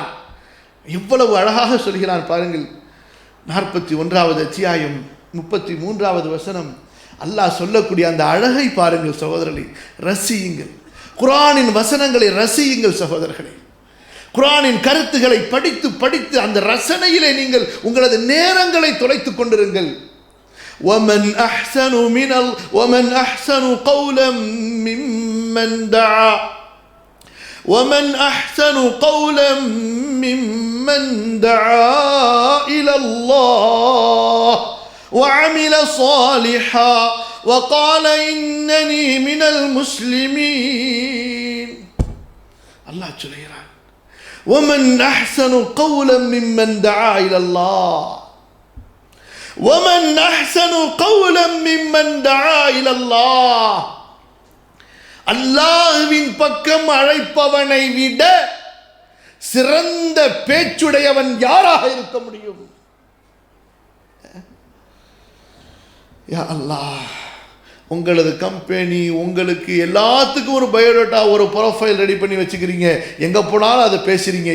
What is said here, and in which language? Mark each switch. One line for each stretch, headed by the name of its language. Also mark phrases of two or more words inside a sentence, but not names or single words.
Tamil: இவ்வளவு அழகாக சொல்கிறான் பாருங்கள். 41வது அத்தியாயம் 33வது வசனம். அல்லாஹ் சொல்லக்கூடிய அந்த அழகை பாருங்கள் சகோதரர்களே, ரசியுங்கள். குர்ஆனின் வசனங்களை ரசியுங்கள் சகோதரர்களே. குர்ஆனின் கருத்துக்களை படித்து படித்து அந்த ரசனையிலே நீங்கள் உங்களது நேரங்களை தொலைத்துக் கொண்டிருங்கள்.
Arabic: وَمَنْ أَحْسَنُ قَوْلًا مِّمَّنْ دَعَا وَمَنْ أَحْسَنُ قَوْلًا مِّمَّنْ دَعَا إِلَى اللَّهِ وَعَمِلَ صَالِحًا وَقَالَ إِنَّنِي مِنَ الْمُسْلِمِينَ.
Tamil: அல்லாஹ் சொல்கிறான்,
Arabic: وَمَنْ أَحْسَنُ قَوْلًا مِّمَّنْ دَعَا إِلَى اللَّهِ وَمَنْ أَحْسَنُ قَوْلًا مِّمَّنْ دَعَا إِلَى اللَّهِ.
Tamil: அல்லாஹ்வின் பக்கம் அழைப்பவனை விட சிறந்த பேச்சுடையவன் யாராக இருக்க முடியும்?
Arabic: يا الله,
Tamil: உங்களது கம்பெனி உங்களுக்கு எல்லாத்துக்கும் ஒரு பயோடேட்டா, ஒரு ப்ரொஃபைல் ரெடி பண்ணி வச்சுக்கிறீங்க, எங்க போனாலும் அதை பேசுறீங்க.